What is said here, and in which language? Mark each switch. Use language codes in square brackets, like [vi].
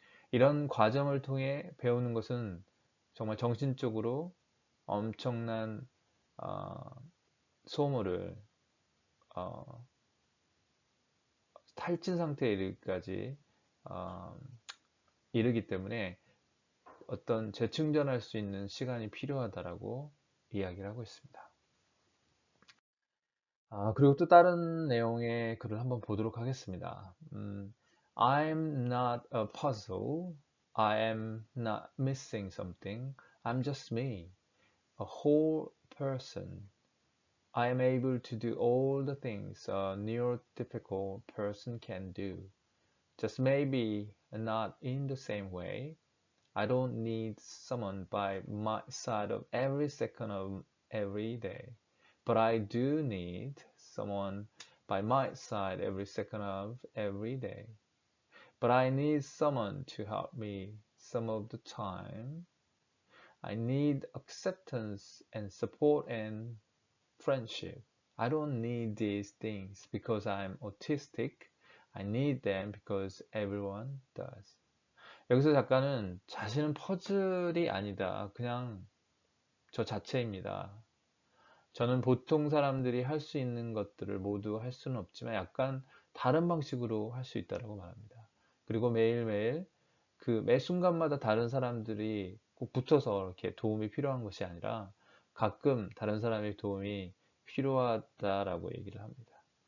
[ko] 이런 과정을 통해 배우는 것은 정말 정신적으로 엄청난 어, 소모를 어, 탈진 상태에 이르기까지 어, 이르기 때문에 어떤 재충전할 수 있는 시간이 필요하다라고 이야기를 하고 있습니다. 그리고 또 다른 내용의 글을 한번 보도록 하겠습니다. [en] I'm not a puzzle. I am not missing something. I'm just me, a whole person. I am able to do all the things a neurotypical person can do. Just maybe not in the same way. I don't need someone by my side of every second of every day. But I do need someone by my side every second of every day. But I need someone to help me some of the time. I need acceptance and support and friendship. I don't need these things because I'm autistic. I need them because everyone does. [ko] 여기서 작가는 자신은 퍼즐이 아니다. 그냥 저 자체입니다. 저는 보통 사람들이 할 수 있는 것들을 모두 할 수는 없지만 약간 다른 방식으로 할 수 있다고 말합니다. 그리고 매일매일 매 순간마다 다른 사람들이 꼭 붙어서 이렇게 도움이 필요한 것이 아니라 가끔 다른 사람의 도움이 필요하다라고 얘기를 합니다.